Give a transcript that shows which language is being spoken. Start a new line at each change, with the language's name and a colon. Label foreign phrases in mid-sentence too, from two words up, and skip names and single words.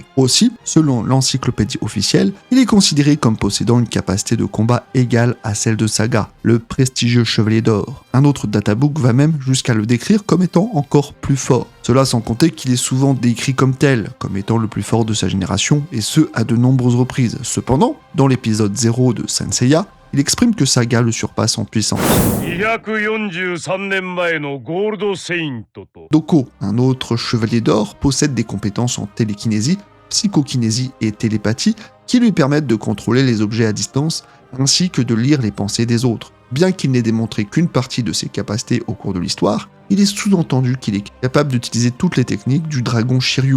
French: Aussi, selon l'encyclopédie officielle, il est considéré comme possédant une capacité de combat égale à celle de Saga, le prestigieux chevalier d'or. Un autre databook va même jusqu'à le décrire comme étant encore plus fort. Cela sans compter qu'il est souvent décrit comme tel, comme étant le plus fort de sa génération, et ce à de nombreuses reprises. Cependant, dans l'épisode 0 de Saint Seiya, il exprime que Saga le surpasse en puissance.
Japanese: 243 年前のゴールドセイントと
French: Doko, un autre chevalier d'or, possède des compétences en télékinésie, psychokinésie et télépathie qui lui permettent de contrôler les objets à distance ainsi que de lire les pensées des autres. Bien qu'il n'ait démontré qu'une partie de ses capacités au cours de l'histoire, il est sous-entendu qu'il est capable d'utiliser toutes les techniques du dragon Shiryu.